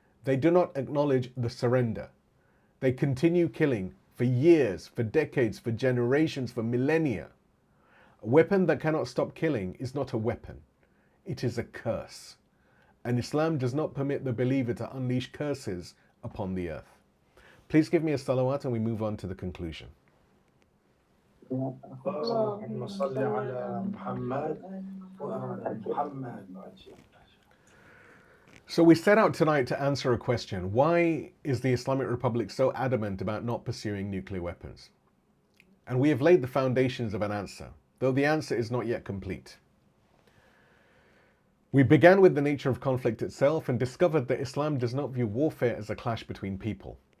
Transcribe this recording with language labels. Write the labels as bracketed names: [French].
[English] They do not acknowledge the surrender. They continue killing for years, for decades, for generations, for millennia. A weapon that cannot stop killing is not a weapon. It is a curse. And Islam does not permit the believer to unleash curses upon the earth. Please give me a salawat and we move on to the conclusion. [Arabic] اللهم صل على محمد وآل محمد. [English] So we set out tonight to answer a question. Why is the Islamic Republic so adamant about not pursuing nuclear weapons? And we have laid the foundations of an answer, though the answer is not yet complete. We began with the nature of conflict itself and discovered that Islam does not view warfare as a clash between peoples.